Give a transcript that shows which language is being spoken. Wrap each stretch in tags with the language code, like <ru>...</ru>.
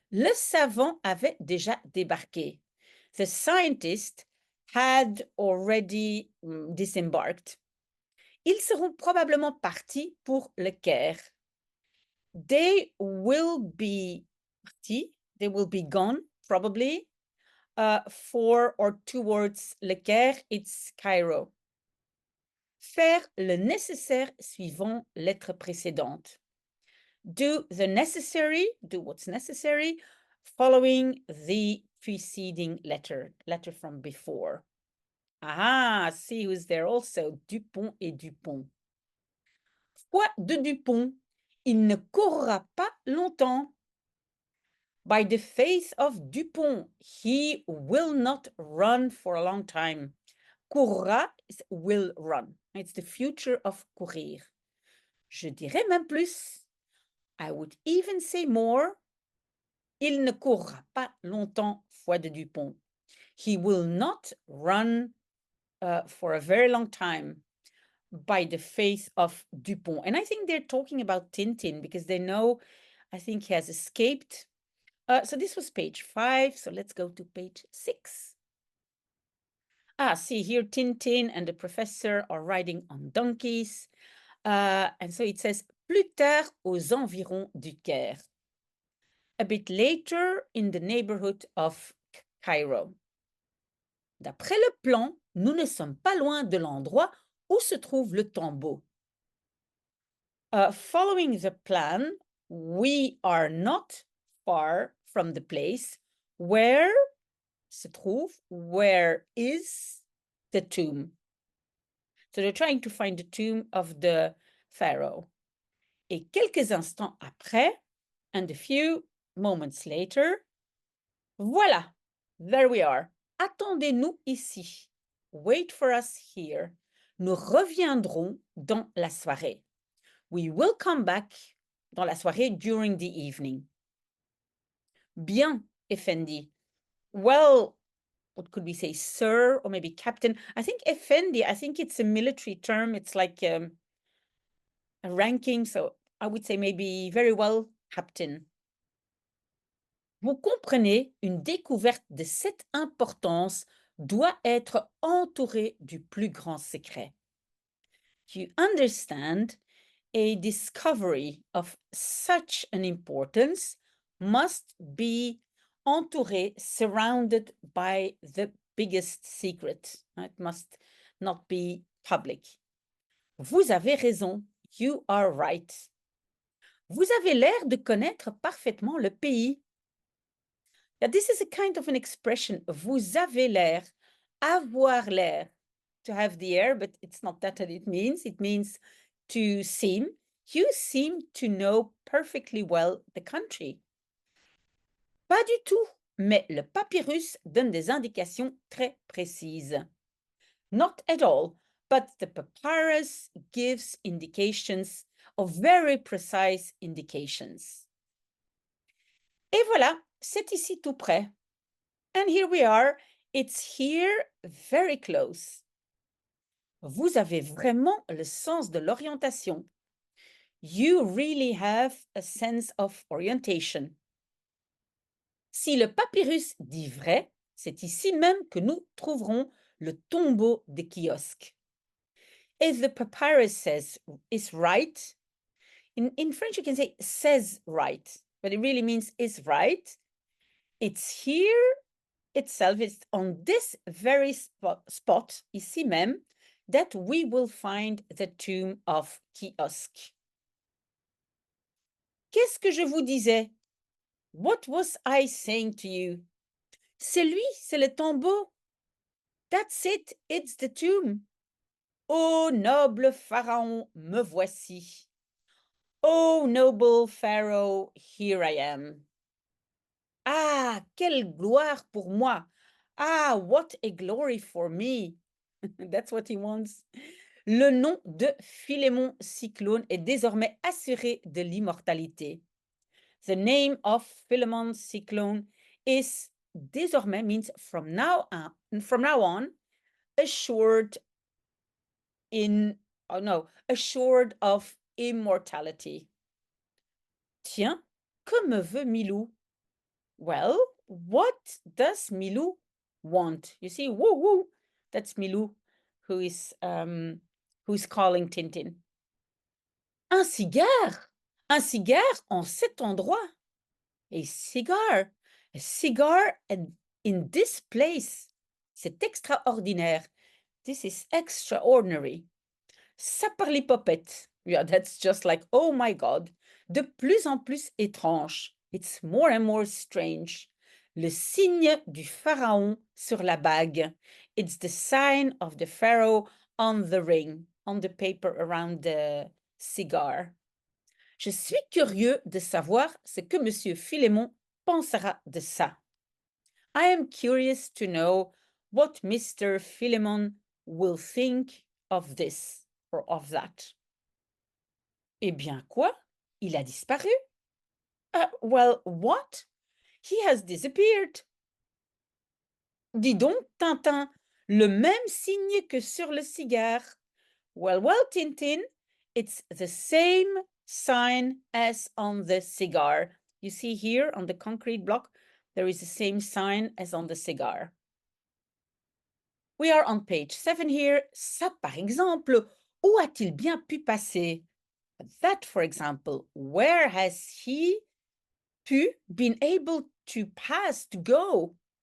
<fr>Le savant avait déjà débarqué.</fr> <en>The scientist had already disembarked.</en> <fr>Ils seront probablement partis pour le Caire.</fr> <en>They will be partis, they will be gone, probably, for or towards le Caire, it's Cairo.</en> <fr>Faire le nécessaire suivant lettre précédente.</fr> <en>Do the necessary, do what's necessary, following the preceding letter from before. Ah, see who's there also, Dupont et Dupont.</en> <fr>Foi de Dupont, il ne courra pas longtemps.</fr> <en>By the faith of Dupont, he will not run for a long time. Courra is will run. It's the future of courir. Je dirais même plus. I would even say more.</en> <fr>Il ne courra pas longtemps, foi de Dupont.</fr> <en>He will not run for a very long time, by the faith of Dupont. And I think they're talking about Tintin because they know, I think he has escaped. So this was page 5. So let's go to page 6. Ah, see here, Tintin and the professor are riding on donkeys.</en> <fr>And so it says, plus tard aux environs du Caire.</fr> <en>A bit later in the neighborhood of Cairo.</en> <fr>D'après le plan, nous ne sommes pas loin de l'endroit où se trouve le tombeau.</fr> <en>Following the plan, we are not far from the place where se trouve, where is the tomb. So they're trying to find the tomb of the pharaoh. Et quelques instants après, and a few moments later, voilà, there we are. Attendez-nous ici. Wait for us here.</en> <fr>Nous reviendrons dans la soirée.</fr> <en>We will come back dans la soirée during the evening. Bien, Effendi. Well, what could we say, sir, or maybe captain? I think Effendi, I think it's a military term. It's like a ranking. So I would say maybe very well, captain.</en> <fr>Vous comprenez, une découverte de cette importance doit être entourée du plus grand secret.</fr> <en>You understand, a discovery of such an importance must be entouré, surrounded by the biggest secret. It must not be public. Vous avez raison. You are right.</en> <fr>Vous avez l'air de connaître parfaitement le pays.</fr> <en>Yeah, this is a kind of an expression. Vous avez l'air, avoir l'air, to have the air, but it's not that it means. It means to seem. You seem to know perfectly well the country.</en> <fr>Pas du tout, mais le papyrus donne des indications très précises.</fr> <en>Not at all, but the papyrus gives indications of very precise indications.</en> <fr>Et voilà, c'est ici tout près. And here we are. It's here very close. Vous avez vraiment le sens de l'orientation.</fr> <en>You really have a sense of orientation.</en> <fr>Si le papyrus dit vrai, c'est ici même que nous trouverons le tombeau des kiosques.</fr> <en>If the papyrus is right, in French you can say says right, but it really means is right. It's here itself, it's on this very spot, ici même, that we will find the tomb of Kiosk. Qu'est-ce que je vous disais? What was I saying to you?</en> <fr>C'est lui, c'est le tombeau.</fr> <en>That's it, it's the tomb. Ô noble pharaon, me voici. Oh noble Pharaoh, here I am. Ah, quelle gloire pour moi. Ah, what a glory for me. That's what he wants.</en> <fr>Le nom de Philémon Cyclone est désormais assuré de l'immortalité.</fr> <en>The name of Philemon Cyclone is désormais means from now on assured assured of immortality. Tiens, que me veut Milou? Well, what does Milou want? You see, woo woo, that's Milou who's calling Tintin.</en> <fr>Un cigare! Un cigare en cet endroit.</fr> <en>A cigar. A cigar in this place. C'est extraordinaire. This is extraordinary.</en> <fr>Saperlipopette.</fr> <en>Yeah, that's just like, oh my God. De plus en plus étrange. It's more and more strange.</en> <fr>Le signe du pharaon sur la bague.</fr> <en>It's the sign of the pharaoh on the ring, on the paper around the cigar.</en> <fr>Je suis curieux de savoir ce que Monsieur Philémon pensera de ça.</fr> <en>I am curious to know what Mr. Philemon will think of this or of that.</en> <fr>Eh bien, quoi? Il a disparu? Well, what?</fr> <en>He has disappeared.</en> <fr>Dis donc, Tintin, le même signe que sur le cigare.</fr> <en>Well, Tintin, it's the same sign as on the cigar. You see here on the concrete block, there is the same sign as on the cigar. We are on page 7 here.</en> <fr>Ça, par exemple, où a-t-il bien pu passer?</fr> <en>That, for example, where has he been able to pass, to go?</en>